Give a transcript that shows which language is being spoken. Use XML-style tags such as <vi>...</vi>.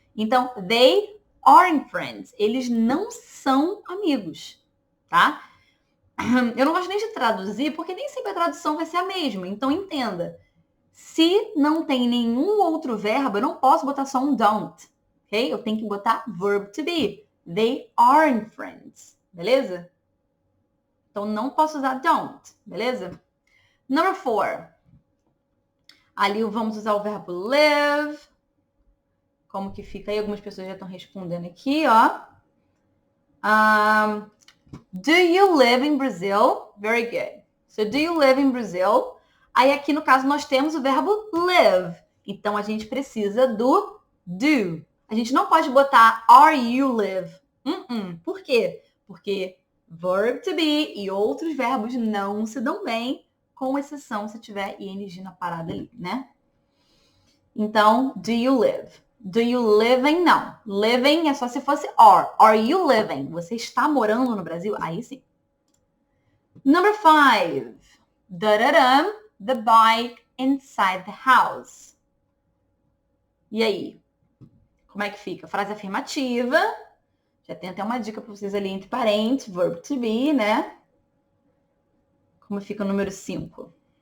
<pt>Então,</pt> <en>they aren't friends.</en> <pt>Eles não são amigos, tá? Eu não gosto nem de traduzir, porque nem sempre a tradução vai ser a mesma. Então, entenda. Se não tem nenhum outro verbo, eu não posso botar só um don't, ok? Eu tenho que botar verb to be.</pt> <en>They aren't friends,</en> <pt>beleza? Então, não posso usar don't, beleza?</pt> <en>Number four.</en> <pt>Ali vamos usar o verbo live. Como que fica aí? Algumas pessoas já estão respondendo aqui, ó.</pt> <en>Do you live in Brazil? Very good. So, do you live in Brazil?</en> <pt>Aí, aqui no caso, nós temos o verbo live. Então, a gente precisa do do. A gente não pode botar</pt> <en>are you live.</en> <pt>Por quê? Porque verb to be e outros verbos não se dão bem, com exceção se tiver ing na parada ali, né? Então,</pt> <en>do you live? Do you living?</en> <pt>Não.</pt> <en>Living</en> <pt>é só se fosse</pt> <en>are. Are you living?</en> <pt>Você está morando no Brasil? Aí sim.</pt> <en>Number five. The bike inside the house.</en> <pt>E aí? Como é que fica? Frase afirmativa. Já tem até uma dica para vocês ali entre parênteses. Verb to be, né? Como fica o número 5?</pt>